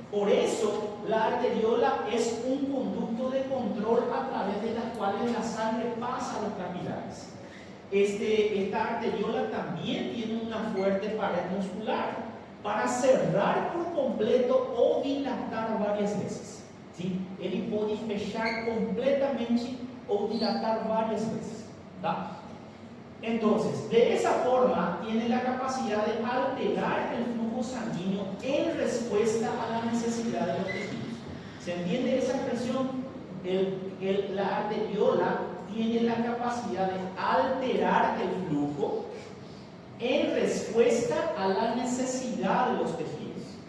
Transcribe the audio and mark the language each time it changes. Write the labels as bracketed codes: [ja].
[es] Por eso la arteriola es un conducto de control a través de las cuales la sangre pasa a los capilares. Esta arteriola también tiene una fuerte pared muscular para cerrar por completo o dilatar varias veces. ¿Sí? [pt] Ele pode fechar completamente [es] o dilatar varias veces. ¿Tá? Entonces, de esa forma, tiene la capacidad de alterar el flujo sanguíneo en respuesta a la necesidad de los tejidos. ¿Se entiende esa expresión? La arteriola tiene la capacidad de alterar el flujo en respuesta a la necesidad de los tejidos.